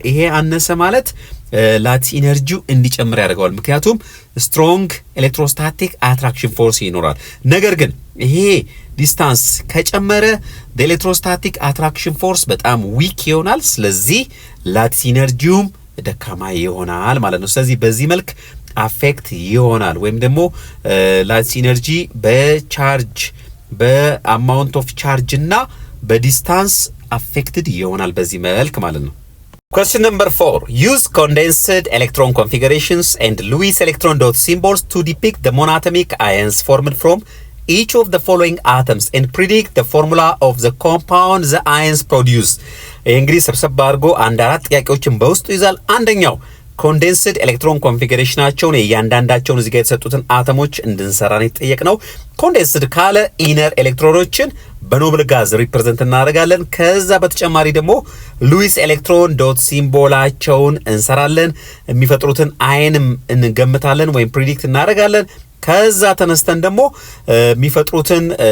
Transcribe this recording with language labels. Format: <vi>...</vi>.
<am>ይሄ አነሰ ማለት ላቲስ ኢነርጂው እንዲጨምር ያደርገዋል። ምክንያቱም ስትሮንግ ኤሌክትሮስታቲክ አትራክሽን ፎርስ ይኖራል። ነገር ግን ይሄ ዲስታንስ ከጨመረ ኤሌክትሮስታቲክ አትራክሽን ፎርስ በጣም ዊክ ይሆናል። ስለዚህ ላቲስ ኢነርጂውም ደካማ ይሆናል ማለት ነው። ስለዚህ በዚህ መልክ አፌክት ይሆናል፣ ወይም ደግሞ ላቲስ ኢነርጂ በቻርጅ በአማውንት ኦፍ ቻርጅ እና በዲስታንስ አፌክትድ ይሆናል በዚህ መልክ ማለት ነው።</am> <en>Question number 4. Use condensed electron configurations and Lewis electron dot symbols to depict the monatomic ions formed from each of the following atoms and predict the formula of the compound the ions produce.</en> <am>እንግዲህ ሰብሰብ አድርጎ አንድ አራት ጥያቄዎችን በውስጡ ይዛል። አንደኛው ኮንደንስድ ኤሌክትሮን ኮንፊግሬሽናቸውን እያንዳንዳቸውን እዚህ ጋር የተሰጡትን አተሞች እንድንሰራ ነው የተጠየቅነው። ኮንደንስድ ካለ ኢነር ኤሌክትሮኖችን በኖብል ጋዝ ሪፕሬዘንት እናደርጋለን። ከዛ በተጨማሪ ደግሞ ሉዊስ ኤሌክትሮን ዶት ሲምቦላቸውን እንሰራለን። የሚፈጥሩትን አይንም እንገምታለን ወይም ፕሪዲክት እናደርጋለን። ከዛ ተነስተን ደግሞ የሚፈጥሩትን</am>